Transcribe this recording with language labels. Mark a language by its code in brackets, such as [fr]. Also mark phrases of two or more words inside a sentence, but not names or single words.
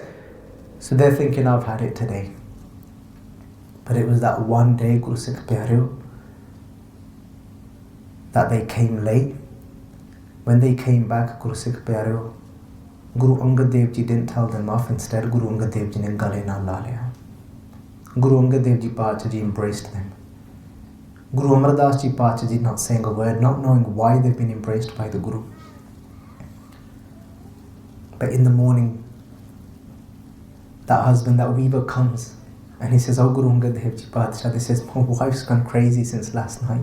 [en] So they're thinking, I've had it today. But it was that one day, [pa] ਗੁਰ ਸਿੱਖ ਪਿਆਰਿਓ, [en] that they came late. When they came back, [pa] ਗੁਰ ਸਿੱਖ ਪਿਆਰਿਓ, [en] Guru Angad Dev Ji didn't tell them off. Instead, Guru Angad Dev Ji [pa] ਨੇ ਗਲੇ ਨਾ ਲਾ ਲਿਆ. [en] Guru Angad Dev Ji Padshah Ji embraced them. Guru Amar Das Ji Padshah Ji not saying a word, not knowing why they've been embraced by the Guru. But in the morning, that husband, that weaver comes and he says, "Oh Guru Angad Dev Ji Padshah," they says, "My wife's gone crazy since last night."